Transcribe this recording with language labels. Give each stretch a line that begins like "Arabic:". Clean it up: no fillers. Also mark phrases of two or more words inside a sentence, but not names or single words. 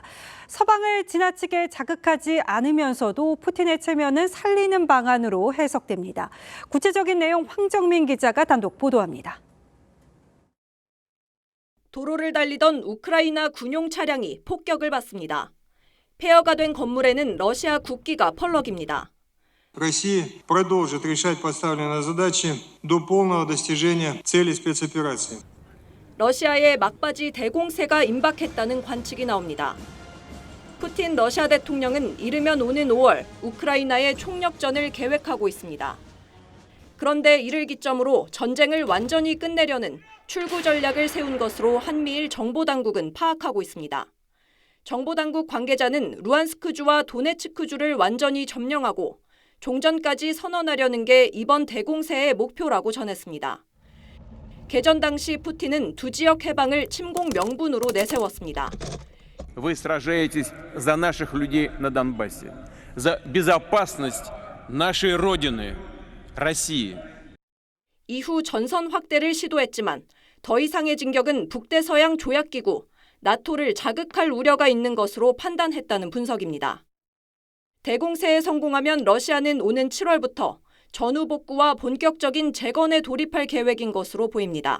Korean: 서방을 지나치게 자극하지 않으면서도 푸틴의 체면은 살리는 방안으로 해석됩니다. 구체적인 내용 황정민 기자가 단독 보도합니다. 도로를 달리던 우크라이나 군용 차량이 폭격을 받습니다. 폐허가 된 건물에는 러시아 국기가 펄럭입니다.
Russian: Россия продолжит решать поставленные задачи до полного достижения цели спецоперации.
Korean: 러시아의 막바지 대공세가 임박했다는 관측이 나옵니다. 푸틴 러시아 대통령은 이르면 오는 5월 우크라이나의 총력전을 계획하고 있습니다. 그런데 이를 기점으로 전쟁을 완전히 끝내려는 출구 전략을 세운 것으로 한미일 정보당국은 파악하고 있습니다. 정보당국 관계자는 루안스크주와 도네츠크주를 완전히 점령하고 종전까지 선언하려는 게 이번 대공세의 목표라고 전했습니다. 개전 당시 푸틴은 두 지역 해방을 침공 명분으로 내세웠습니다.
Russian: Вы сражаетесь за наших людей на Донбассе, за безопасность нашей родины, России.
Korean: 이후 전선 확대를 시도했지만 더 이상의 진격은 북대서양 조약기구, 나토를 자극할 우려가 있는 것으로 판단했다는 분석입니다. 대공세에 성공하면 러시아는 오는 7월부터 전후 복구와 본격적인 재건에 돌입할 계획인 것으로 보입니다.